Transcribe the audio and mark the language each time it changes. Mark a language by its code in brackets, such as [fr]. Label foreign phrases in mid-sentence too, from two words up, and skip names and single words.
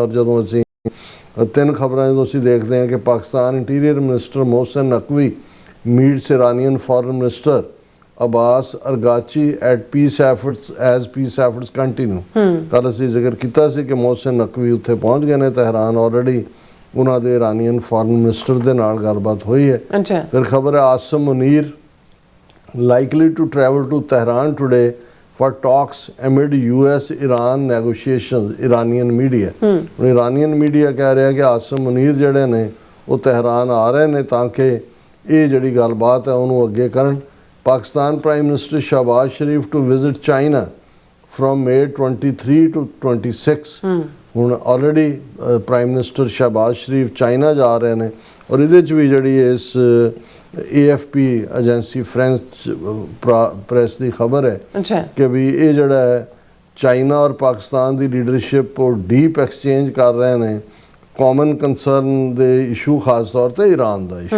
[pa] ਔਰ ਜਦੋਂ ਅਸੀਂ ਤਿੰਨ ਖਬਰਾਂ ਜਦੋਂ ਅਸੀਂ ਦੇਖਦੇ ਹਾਂ ਕਿ [en] Pakistan interior minister Mohsin Naqvi meets Iranian foreign minister Abbas Araghchi at peace efforts as peace efforts continue. [pa] ਕੱਲ੍ਹ ਅਸੀਂ ਜ਼ਿਕਰ ਕੀਤਾ ਸੀ ਕਿ ਮੋਹਸਿਨ ਨਕਵੀ ਉੱਥੇ ਪਹੁੰਚ ਗਏ ਨੇ ਤਹਿਰਾਨ, ਆਲਰੇਡੀ ਉਹਨਾਂ ਦੇ [en] Iranian foreign minister [pa] ਦੇ ਨਾਲ ਗੱਲਬਾਤ ਹੋਈ ਹੈ। ਫਿਰ ਖਬਰ ਹੈ [en] ਆਸਮ ਮੁਨੀਰ likely to travel to Tehran today for talks amid US Iran negotiations, Iranian media। Iranian media [pa] ਕਹਿ ਰਿਹਾ ਕਿ ਆਸਮ ਮੁਨੀਰ ਜਿਹੜੇ ਨੇ ਉਹ ਤਹਿਰਾਨ ਆ ਰਹੇ ਨੇ ਤਾਂ ਕਿ ਇਹ ਜਿਹੜੀ ਗੱਲਬਾਤ ਹੈ ਉਹਨੂੰ ਅੱਗੇ ਕਰਨ। [en] Pakistan Prime Minister Shahbaz Sharif to visit China from May 23 to 26। [pa] ਹੁਣ ਆਲਰੇਡੀ [en] prime minister [pa] ਸ਼ਹਬਾਜ਼ ਸ਼ਰੀਫ ਚਾਈਨਾ ਜਾ ਰਹੇ ਨੇ ਔਰ ਇਹਦੇ 'ਚ ਵੀ ਜਿਹੜੀ ਇਸ AFP ਏਜੰਸੀ ਫ੍ਰੈਂਚ ਪ੍ਰੈਸ ਦੀ ਖਬਰ ਹੈ ਕਿ ਵੀ ਇਹ ਜਿਹੜਾ ਹੈ ਚਾਈਨਾ ਔਰ ਪਾਕਿਸਤਾਨ ਦੀ ਲੀਡਰਸ਼ਿਪ ਉਹ [en] deep exchange [pa] ਕਰ ਰਹੇ ਨੇ [en] common concern [pa] ਦੇ ਇਸ਼ੂ, ਖਾਸ ਤੌਰ ਤੇ ਈਰਾਨ ਦਾ ਇਸ਼ੂ।